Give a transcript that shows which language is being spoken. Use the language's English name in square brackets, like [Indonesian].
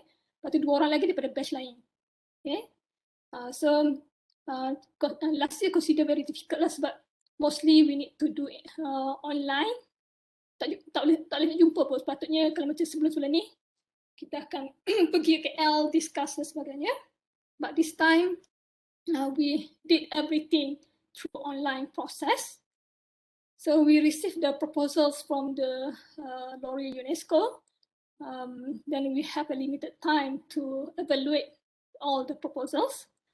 [Malay] Lepas tu 2 orang lagi daripada batch lain. [English] Okay. So last year consider very difficult lah sebab mostly we need to do it online. [Malay] Tak boleh jumpa pun. Sepatutnya kalau macam sebelum-sebelum ni kita akan pergi ke KL, discuss dan sebagainya. [English] But this time we did everything through online process. So we received the proposals from the L'Oreal Unesco. Then we have a limited time to evaluate all the proposals.